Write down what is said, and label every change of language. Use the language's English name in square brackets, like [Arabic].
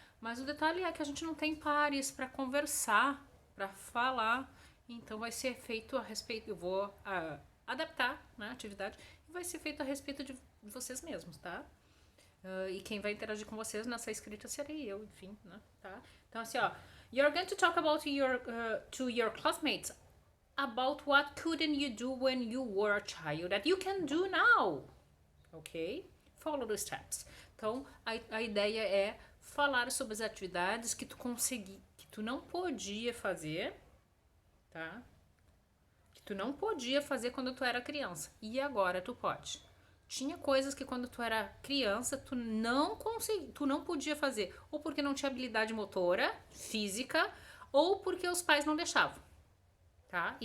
[Portuguese] Mas o detalhe é que a gente não tem pares para conversar, para falar, então vai ser feito a respeito. Eu vou adaptar, né, a atividade e vai ser feito a respeito de vocês mesmos, tá? E quem vai interagir com vocês nessa escrita serei eu, enfim, né? Tá? Então, assim, ó. [English] You're going to talk about to your classmates about what couldn't you do when you were a child that you can do now. Ok? Follow the steps. [Portuguese] Então, a ideia é falar sobre as atividades que que tu não podia fazer, tá? Que tu não podia fazer quando tu era criança. E agora tu pode. Tinha coisas que quando tu era criança tu não podia fazer, ou porque não tinha habilidade motora, física, ou porque os pais não deixavam, tá?